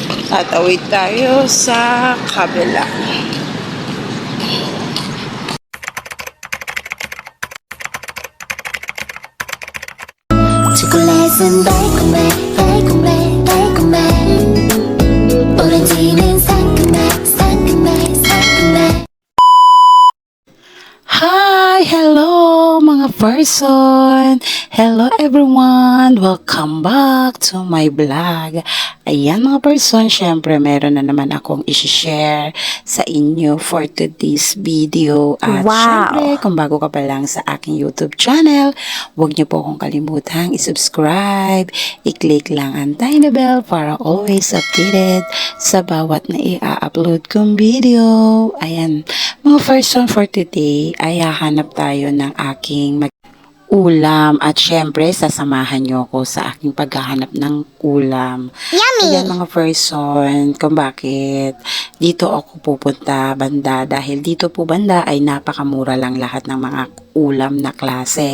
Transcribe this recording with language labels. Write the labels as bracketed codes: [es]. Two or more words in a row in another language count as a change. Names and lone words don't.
[tl] Tatawid tayo sa kabila. [ko] 초콜릿은 달콤해 달콤해 달콤해 오렌지는 상큼해 상큼해 상큼해. [en] Hi! Hello mga person! Hello everyone! Welcome back to my vlog. [tl] Ayan mga person, syempre meron na naman akong isi-share sa inyo [en] for today's video. [tl] At syempre, kung bago ka pa lang sa aking YouTube channel, huwag niyo po akong kalimutang i-subscribe, i-click lang ang [en] tiny bell [tl] para [en] always updated [tl] sa bawat na i-upload kong video. Ayan, mga person [en] for today [tl] ay hahanap tayo ng aking ulam at syempre sasamahan niyo ako sa aking paghahanap ng ulam. Ayan mga person, kung bakit dito ako pupunta banda dahil dito po banda ay napakamura lang lahat ng mga ulam na klase.